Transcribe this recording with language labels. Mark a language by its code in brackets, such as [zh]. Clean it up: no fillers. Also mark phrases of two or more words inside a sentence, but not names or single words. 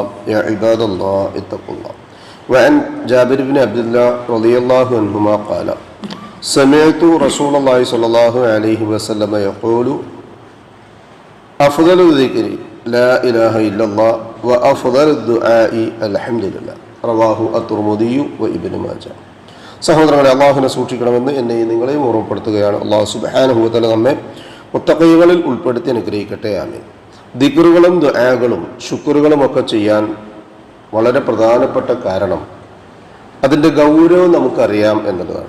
[ar] يا عباد الله اتقوا الله. وعن جابر بن عبد الله رضي الله عنهما قال: سمعت رسول الله صلى الله عليه وسلم يقول: أفضل الذكر لا إله إلا الله وأفضل الدعاء الحمد لله. رواه الترمذي وابن ماجه. [ml] സഹോദരങ്ങളെ, അള്ളാഹുവിനെ സൂക്ഷിക്കണമെന്ന് എന്നെയും നിങ്ങളെയും ഓർമ്മപ്പെടുത്തുകയാണ്. അള്ളാഹു [ar] سبحانه وتعالى [ml] നമ്മെ മുത്തഖീകളിൽ ഉൾപ്പെടുത്തി അനുഗ്രഹിക്കട്ടെ. ആമീൻ. ദിക്റുകളും ദുആകളും ശുക്റുകളും ഒക്കെ ചെയ്യാൻ വളരെ പ്രധാനപ്പെട്ട കാരണം അതിൻ്റെ ഗൗരവം നമുക്കറിയാം എന്നതാണ്.